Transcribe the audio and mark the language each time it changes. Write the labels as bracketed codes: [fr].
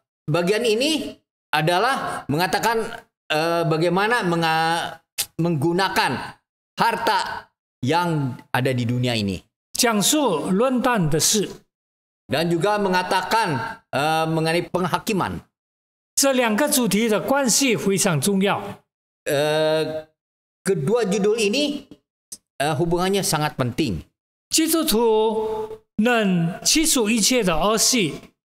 [id] Bagian ini adalah mengatakan bagaimana menggunakan harta yang ada di dunia ini. [zh] 讲述论断的事 [id] Dan juga mengatakan mengenai penghakiman. [zh] 这两个主题的关系非常重要 [id] Kedua judul ini hubungannya sangat penting. [zh] 基督徒能起诉一切的恶习